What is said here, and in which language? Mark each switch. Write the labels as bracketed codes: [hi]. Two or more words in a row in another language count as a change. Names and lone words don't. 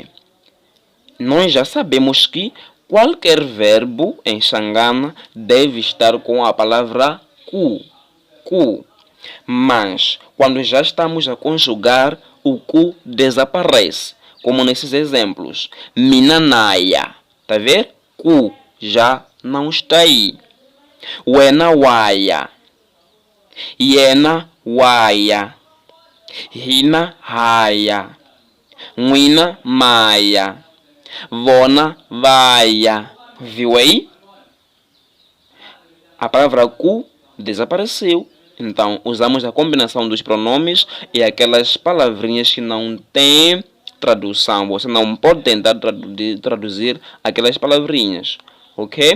[pt] Nós já sabemos que qualquer verbo em Xangana deve estar com a palavra cu. Cu. Mas, quando já estamos a conjugar, o cu desaparece. Como nesses exemplos. Minanaia. Tá vendo? Cu já não está aí. [ts] Wena waia. Yena waya, hina haya, n'wina maya, vona vaia. [pt] Viu aí? A palavra cu desapareceu. Então, usamos a combinação dos pronomes e aquelas palavrinhas que não têm tradução. Você não pode tentar traduzir aquelas palavrinhas, ok?